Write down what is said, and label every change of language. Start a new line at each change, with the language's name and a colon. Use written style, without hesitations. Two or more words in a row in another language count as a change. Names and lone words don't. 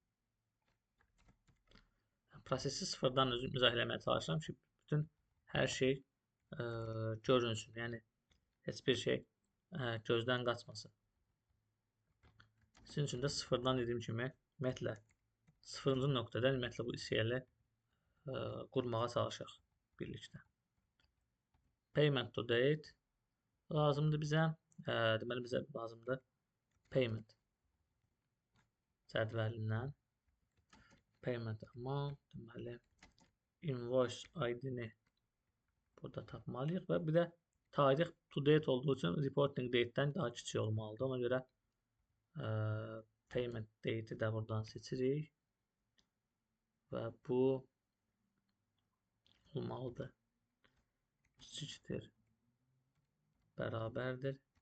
Azerbaijani: Prosesi sıfırdan özüm izah eləməyə çalışıram ki, bütün hər şey görünsün. Yəni, heç bir şey gözdən qaçmasın. Sizin üçün də sıfırdan dediyim kimi, ümumiyyətlə, sıfırıncı nöqtədən ümumiyyətlə bu ICL-i qurmağa çalışaq birlikdə.
English: Payment to date
Azerbaijani: lazımdır bizə. Deməli, bizə lazımdır payment cədvəlindən.
English: Payment amount,
Azerbaijani: deməli,
English: invoice ID-
Azerbaijani: ni burada tapmalıyıq və bir də tarix
English: to date
Azerbaijani: olduğu üçün
English: reporting date-
Azerbaijani: dən daha kiçik olmalıdır. Ona görə
English: payment date'i
Azerbaijani: də buradan seçirik və bu olmalıdır. Kiçikdir, bərabərdir.